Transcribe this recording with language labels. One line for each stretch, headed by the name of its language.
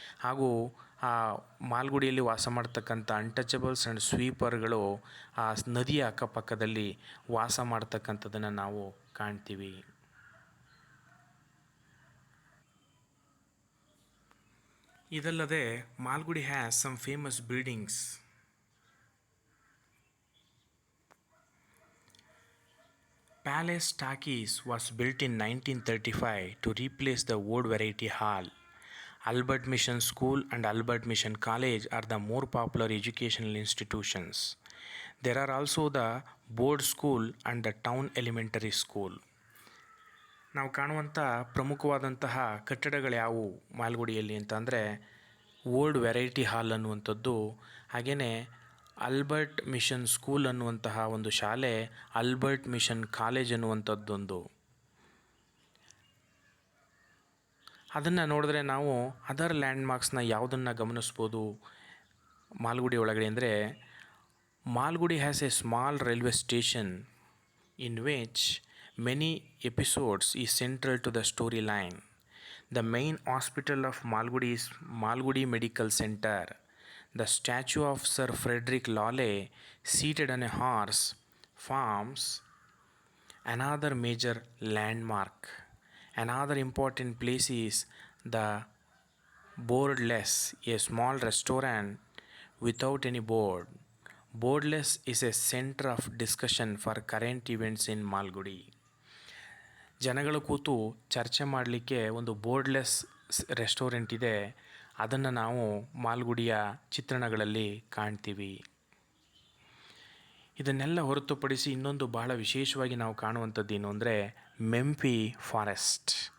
Kannada: ಹಾಗೂ ಆ ಮಾಲ್ಗುಡಿಯಲ್ಲಿ ವಾಸ ಮಾಡ್ತಕ್ಕಂಥ ಅನ್ಟಚಬಲ್ಸ್ ಆ್ಯಂಡ್ ಸ್ವೀಪರ್ಗಳು ಆ ನದಿಯ ಅಕ್ಕಪಕ್ಕದಲ್ಲಿ ವಾಸ ಮಾಡ್ತಕ್ಕಂಥದ್ದನ್ನು ನಾವು ಕಾಣ್ತೀವಿ. ಇದಲ್ಲದೆ
English: Malgudi has some famous buildings. Palace Talkies was built in 1935 to replace the old Variety Hall. Albert Mission School and Albert Mission College are the more popular educational institutions. There are also the board school and the town elementary school.
Kannada: ನಾವು ಕಾಣುವಂಥ ಪ್ರಮುಖವಾದಂತಹ ಕಟ್ಟಡಗಳು ಯಾವುವು ಮಾಲ್ಗುಡಿಯಲ್ಲಿ ಅಂತಂದರೆ old variety ಹಾಲ್ ಅನ್ನುವಂಥದ್ದು, ಹಾಗೆಯೇ Albert mission school ಅನ್ನುವಂತಹ ಒಂದು ಶಾಲೆ, ಆಲ್ಬರ್ಟ್ ಮಿಷನ್ ಕಾಲೇಜ್ ಅನ್ನುವಂಥದ್ದೊಂದು. ಅದನ್ನು ನೋಡಿದ್ರೆ ನಾವು ಅದರ್ ಲ್ಯಾಂಡ್ಮಾರ್ಕ್ಸ್ನ ಯಾವುದನ್ನು ಗಮನಿಸ್ಬೋದು ಮಾಲ್ಗುಡಿ ಒಳಗಡೆ ಅಂದರೆ,
English: Malgudi has a small railway station in which many episodes is central to the story line. The main hospital of Malgudi is Malgudi Medical Center. The statue of Sir Frederick Law seated on a horse forms another major landmark. Another important place is the Boardless, a small restaurant without any board. Boardless is a center of discussion for current events in Malgudi.
Kannada: ಜನಗಳು ಕೂತು ಚರ್ಚೆ ಮಾಡಲಿಕ್ಕೆ ಒಂದು ಬೋರ್ಡ್ಲೆಸ್ restaurant ಇದೆ. ಅದನ್ನು ನಾವು ಮಾಲ್ಗುಡಿಯ ಚಿತ್ರಣಗಳಲ್ಲಿ ಕಾಣ್ತೀವಿ. ಇದನ್ನೆಲ್ಲ ಹೊರತುಪಡಿಸಿ ಇನ್ನೊಂದು ಬಹಳ ವಿಶೇಷವಾಗಿ ನಾವು ಕಾಣುವಂಥದ್ದು ಏನು ಅಂದರೆ ಮೆಂಪಿ ಫಾರೆಸ್ಟ್.